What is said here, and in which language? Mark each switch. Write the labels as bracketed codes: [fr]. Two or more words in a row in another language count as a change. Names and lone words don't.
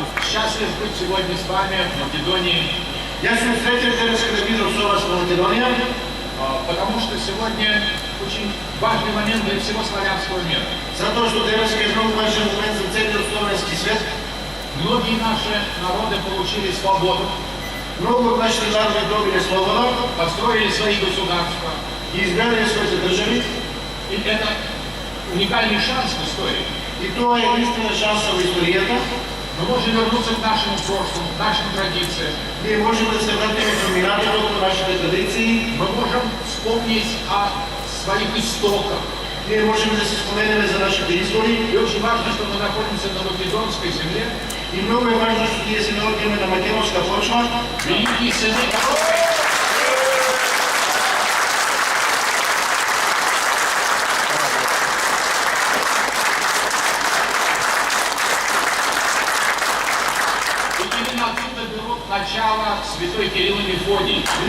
[ru] счастлив быть сегодня с вами в Македонии. [mk] Я съм сретен денес да видам с вас в Македония, [ru] потому что сегодня очень важный момент для всего славянского мира. [mk] Затоа што денес е много важен момент за целиот славянски свет. [ru] Многие наши народы получили свободу, [bg] Много от нашите народи добили свобода, [ru] построили свои государства. [bg] и изградили своите държави. [ru] И это уникальный шанс в истории. [mk] И тоа е единствена шанса в историјата. [ru] Мы можем вернуться к нашему прошлому, к нашим традициям. [mk] Ние можем да се вратиме към минатото, към нашите традиции. [ru] Мы можем вспомнить о своих истоках. [mk] Ние можем да си споменеме за нашите извори. [ru] И очень важно, что мы находимся на македонской земле. [mk] И много е важно, што ние се наоѓаме на македонска почва. [ru] Великие сыны, начало святой Кирилл и Мефодий.